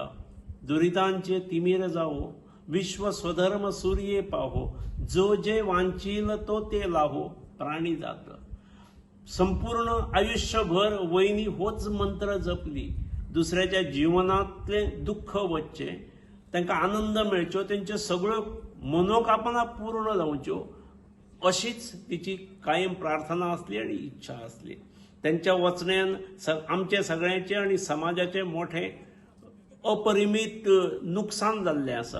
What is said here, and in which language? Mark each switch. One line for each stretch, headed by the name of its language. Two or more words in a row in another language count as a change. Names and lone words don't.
Marathi: दुरितांचे तिमीर जावो, विश्व स्वधर्म सूर्ये पाहो, जो जे वांचील तो ते लाहो, प्राणी जात.
Konkani: संपूर्ण आयुष्यभर वहिनी होच मंत्र जपली. दुसऱ्याच्या जीवनातले दुःख वचचे, तांकां आनंद मेळच्यो, तेंच्यो सगळ्यो मनोकामना पूर्ण जावच्यो अशीच तिची कायम प्रार्थना असली आणि इच्छा असली. त्यांच्या वचण्यान आमचे सगळ्यांचे आणि समाजाचे मोठे अपरिमीत नुकसान जाल्लें आसा.